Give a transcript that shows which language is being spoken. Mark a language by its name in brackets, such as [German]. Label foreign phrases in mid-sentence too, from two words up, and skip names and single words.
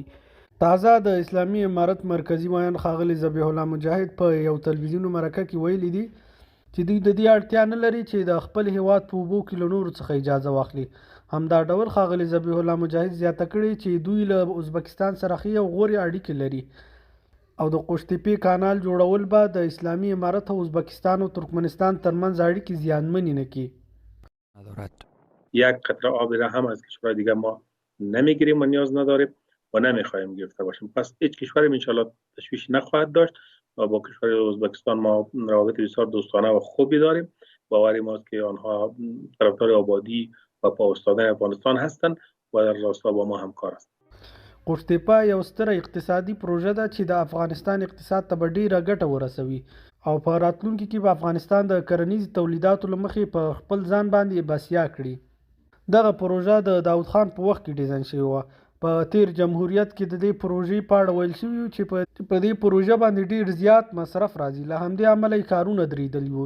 [Pashto] تازه د اسلامي امارت مرکزي ویان ښاغلي ذبیح الله مجاهد په یو تلویزیوني مرکه کې ویلي دي چې دوی د دې اړتیا نه لري چې د خپل هیواد په اوبو کې له نورو څخه اجازه واخلي. همدا ډول ښاغلي ذبیح الله مجاهد زیاته کړې چې دوی له ازبکستان سره ښې او غورې اړیکې لري او د قوشتېپې کانال جوړول به د اسلامي امارت او ازبکستان او ترکمنستان ترمنځ اړیکې زیانمنې نه کړي. [Persian] یک قطره آبی را هم از کشور دیگر ما نمیگیریم و نیاز نداریم و نمیخواهیم گرفته باشیم. پس هیچ کشوری انشاءالله تشویش نخواهد داشت و با کشور ازبکستان ما روابط بسیار دوستانه و خوبی داریم. باوری ماست که آنها طرفدار آبادی و پا افغانستان هستند و در راستا با ما همکار هستند. [Pashto] قوشتېپه یو ستره اقتصادي پروژه ده چې د افغانستان اقتصاد ته به ډیره ګټه ورسوي او په راتلونکي کې به افغانستان د کرنیزو تولیداتو له مخې په خپل ځان باندې بسیا کړي. دغه پروژه د داود خان په وخت کې ډیزاین شوې وه. په تیر جمهوریت کې د دې پروژې په اړه ویل شوي چې په دې پروژه باندې ډیر زیات مصرف راځي، له همدې امله یې کارونه درېدلي وو.